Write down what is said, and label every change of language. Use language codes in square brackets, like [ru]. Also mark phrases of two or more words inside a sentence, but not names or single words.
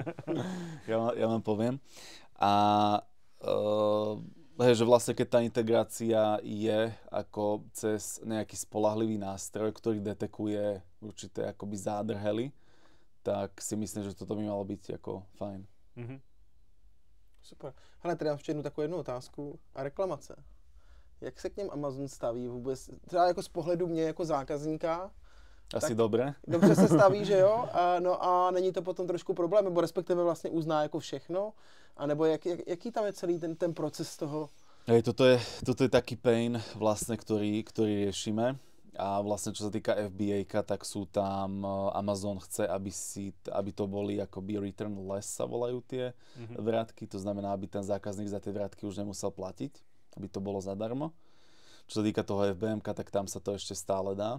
[sk] Ja vám poviem. A že vlastne keď tá integrácia je ako cez nejaký spoľahlivý nástroj, ktorý detekuje určité akoby zádrhely, tak si myslím, že toto by malo byť ako fajn. Mm-hmm. [cs] Super. Hele, tady mám ještě jednu takovou jednu otázku. A reklamace. Jak se k něm Amazon staví vůbec? Třeba jako z pohledu mě jako zákazníka. [sk] Asi dobré. [cs] Dobře se staví, že jo? No a není to potom trošku problém, nebo respektive vlastně uzná jako všechno? A nebo jaký tam je celý ten proces toho? [sk] Hej, toto je taký pain vlastne, ktorý riešime. A vlastne čo sa týka FBA-ka, tak sú tam, Amazon chce, aby to boli akoby returnless sa volajú tie vrátky. To znamená, aby ten zákazník za tie vrátky už nemusel platiť, aby to bolo zadarmo. Čo sa týka toho FBM-ka, tak tam sa to ešte stále dá.